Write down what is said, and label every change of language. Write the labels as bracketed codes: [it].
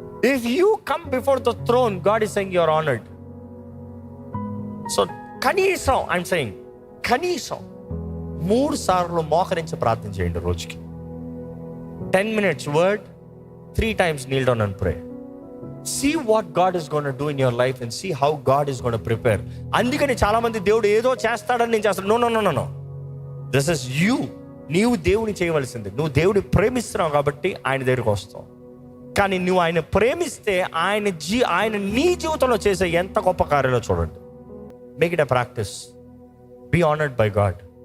[en] If you come before the throne, God is saying you are honored. [te] So కనీసం [en] I'm saying [te] కనీసం 3 సార్లు మోకరించి ప్రార్థన చేయండి రోజుకి. [en] 10 minutes word, 3 times kneel down and pray. See what God is going to do in your life and see how God is going to prepare. [te] అందుకని చాలా మంది దేవుడు ఏదో చేస్తాడని నేను చేస్తాను. నో. [en] This is you. [te] నీవు దేవుని చేయవలసింది. నువ్వు దేవుడిని ప్రేమిస్తున్నావు కాబట్టి ఆయన దగ్గరికి వస్తావు. కానీ నువ్వు ఆయన ప్రేమిస్తే ఆయన నీ జీవితంలో చేసే ఎంత గొప్ప కార్యాలో చూడండి. [en] Make it a practice. Be honoured by God.